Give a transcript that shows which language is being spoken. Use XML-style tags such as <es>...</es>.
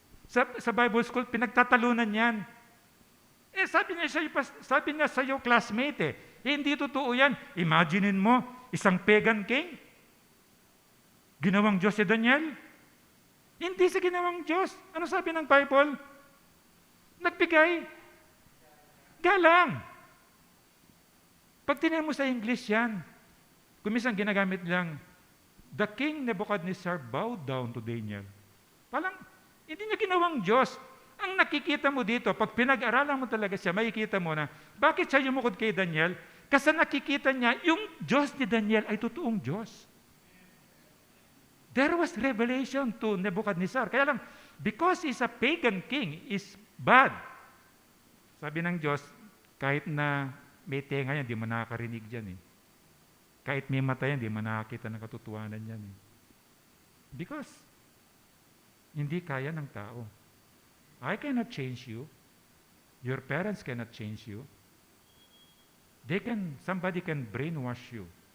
<tl>Sa Bible School, pinagtatalunan yan. Sabi niya sa iyo, classmate, hindi totoo yan. Imaginein mo, isang pagan king, ginawang Diyos si Daniel? Hindi sa ginawang Diyos. Ano sabi ng Bible? Nagbigay galang. Pag tinignan mo sa English yan, kumisang ginagamit lang,</tl> <en>the king Nebuchadnezzar bowed down to Daniel.</en> <tl>Palang, hindi niya ginawang Diyos. Ang nakikita mo dito, pag pinag-aralan mo talaga siya, makikita mo na, bakit siya yumukod kay Daniel? Kasi nakikita niya, yung Diyos ni Daniel ay totoong Diyos.</tl> <en>There was revelation to Nebuchadnezzar.</en> <tl>Kaya lang,</tl> <en>because he's a pagan king, is bad.</en> <tl>Sabi ng Diyos, kahit na may tenga yan, di mo nakakarinig dyan eh. Kahit may mata yan, di mo nakakita ng katotohanan yan eh.</tl> <en>Because,</en> <tl>hindi kaya ng tao.</tl> <en>I cannot change you. Your parents cannot change you. Somebody can brainwash you.</en>